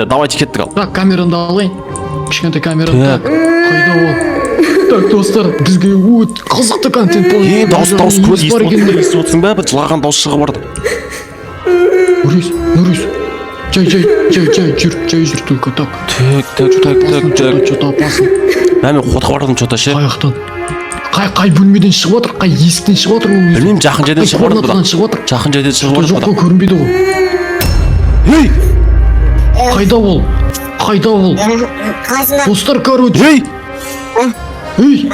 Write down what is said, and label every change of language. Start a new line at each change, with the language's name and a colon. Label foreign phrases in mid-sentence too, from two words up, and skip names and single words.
Kazakh: Давайте кеттік ал. Так, камераны алайын. Кішкентай камераны. Так, қайда ол? Так, достар, бізге өт қызықты контент болды. Дауыс естіп отырсың ба? Бір жылаған дауыс шығып барды. Нұрис, жай жүр
Russian: только так. Что-то опасно.
Kazakh: Мен қотқа бардым что-то ше. Қаяқтан? Қай бөлмеден шығып отыр, қай есіктен шығып отыр? Білмеймін, жақын жерден шығып отыр. Жақын жерден шығып отыр. Жоқ қой, көрінбейді ғой. Ей! Қайда ол? Достар, Ей!